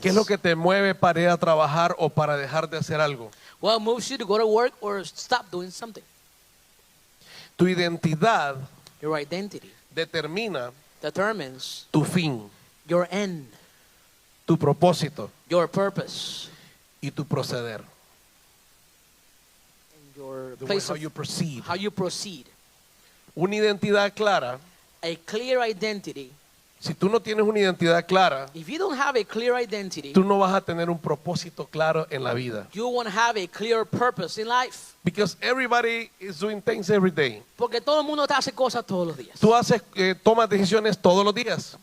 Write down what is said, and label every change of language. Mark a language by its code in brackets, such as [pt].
[es] ¿Qué es lo que te mueve para ir a trabajar o para dejar de hacer algo? [en] What moves you to go to work or stop doing something? [es] Tu identidad [en] Your identity [es] determina [en] determines [es] tu fin, [en] your end, [es] tu propósito [en] your purpose, [es] y tu proceder. [en] and your The way place how of you proceed. how you proceed. [es] Una identidad clara. [en] A clear identity. [es] Si tú no tienes una identidad clara, [en] If you don't have a clear identity, [es] tú no vas a tener un propósito claro en la vida. [en] you won't have a clear purpose in life. Because everybody is doing things every day. [es] Porque todo el mundo te hace cosas todos los días. Tú tomas decisiones todos los días.